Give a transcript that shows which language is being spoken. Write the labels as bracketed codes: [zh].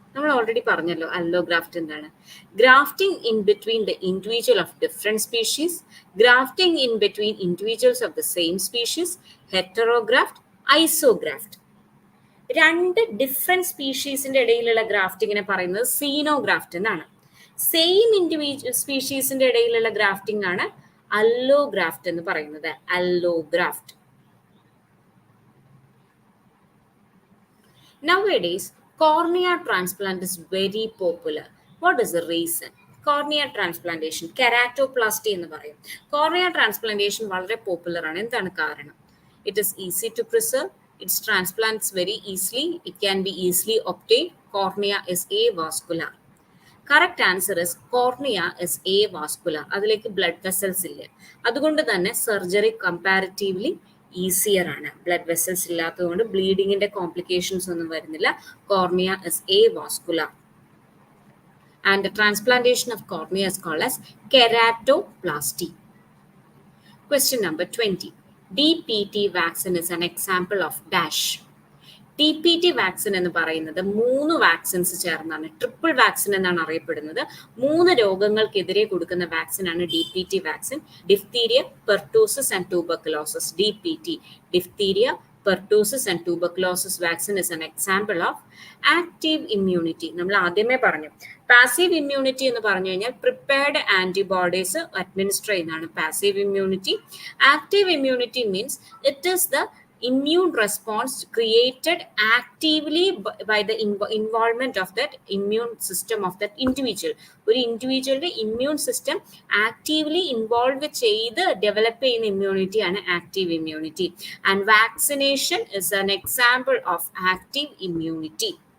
[ml] നമ്മൾ ഓൾറെഡി പറഞ്ഞല്ലോ അല്ലോഗ്രാഫ്റ്റ് എന്താണ്. [en] Grafting in between the individual of different species, grafting in between individuals of the same species, heterograft, isograft. [ml] രണ്ട് different സ്പീഷീസിന്റെ ഇടയിലുള്ള ഗ്രാഫ്റ്റിങ്ങിനെ പറയുന്നത് സീനോഗ്രാഫ്റ്റ് എന്നാണ്. സെയിം ഇൻഡിവിജ്വൽ സ്പീഷീസിന്റെ ഇടയിലുള്ള ഗ്രാഫ്റ്റിംഗ് ആണ് അല്ലോഗ്രാഫ്റ്റ് എന്ന് പറയുന്നത്. അല്ലോഗ്രാഫ്റ്റ്. [en] Nowadays, cornea transplant is very popular. What is the reason? [ml] Cornea transplantation, keratoplasty എന്ന് പറയും. Cornea transplantation വളരെ പോപ്പുലർ ആണ്. എന്താണ് കാരണം? [en] It is easy to preserve. Its transplants very easily. It can be easily obtained. Cornea is avascular. Correct answer is cornea is avascular. [ml] അതിലേക്ക് blood vessels ഇല്ല. അതുകൊണ്ട് തന്നെ സർജറി കമ്പാരിറ്റീവ്ലി ഈസിയർ ആണ്. Blood vessels ഇല്ലാത്തതുകൊണ്ട് ബ്ലീഡിങ്ങിന്റെ complications ഒന്നും വരുന്നില്ല. [en] Cornea is avascular. And the transplantation of cornea is called as keratoplasty. Question number 20. DPT vaccine is an example of dash. [ml] DPT vaccine എന്ന് പറയുന്നത് 3 vaccines ചേർന്നാണ്, ട്രിപ്പിൾ വാക്സിൻ എന്നാണ് അറിയപ്പെടുന്നത്. 3 രോഗങ്ങൾക്കെതിരെ കൊടുക്കുന്ന വാക്സിനാണ് DPT vaccine. [en] Diphtheria, pertussis and tuberculosis. DPT, diphtheria, pertussis and tuberculosis vaccine is an example of active immunity. [ml] നമ്മൾ ആദ്യമേ പറഞ്ഞു. പാസീവ് ഇമ്മ്യൂണിറ്റി എന്ന് പറഞ്ഞു കഴിഞ്ഞാൽ പ്രിപ്പയർഡ് ആന്റിബോഡീസ് അഡ്മിനിസ്റ്റർ ചെയ്യുന്നതാണ് passive immunity. [en] Active immunity means it is the immune response created actively by the involvement of that immune system of that individual. [ml] ഒരു ഇൻഡിവിജ്വലിന്റെ immune system actively involve ചെയ്ത് develop ചെയ്യുന്ന immunity ആണ് active immunity. [en] And vaccination is an example of active immunity.